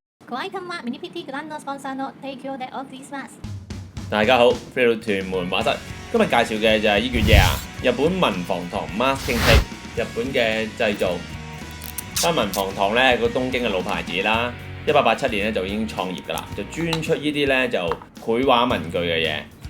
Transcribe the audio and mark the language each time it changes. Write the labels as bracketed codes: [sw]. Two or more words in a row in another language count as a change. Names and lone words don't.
[ja] 怖いかまミニ PT グランドスポンサーの提供でお送りします。 [yue] 大家好，飛到屯門畫室，今日介紹嘅就係呢件嘢啊，日本文房堂 masking tape， 日本嘅製造。文房堂咧個東京嘅老牌子啦，1887年咧就已經創業㗎啦，就專出呢啲咧就繪畫文具嘅嘢。